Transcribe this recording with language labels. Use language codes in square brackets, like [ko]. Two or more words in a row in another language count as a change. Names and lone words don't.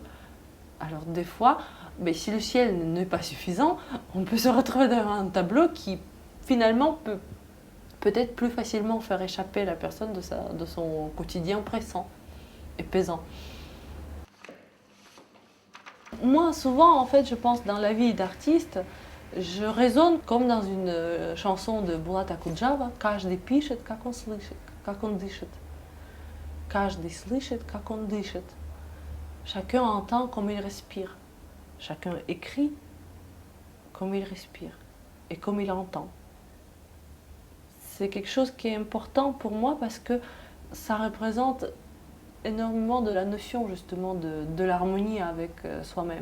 [fr] Alors des fois, mais si le ciel n'est pas suffisant, on peut se retrouver devant un tableau qui finalement peut peut-être plus facilement faire échapper la personne de son quotidien pressant et pesant. Moi, souvent, en fait, je pense dans la vie d'artiste, je raisonne comme dans une chanson de Bulat Akundjava, [ru] «Каждый пишет, как он слышит, как он дышит. Каждый слышит, как он дышит». [fr] Chacun entend comme il respire. Chacun écrit comme il respire et comme il entend. C'est quelque chose qui est important pour moi parce que ça représente énormément de la notion justement de l'harmonie avec soi-même.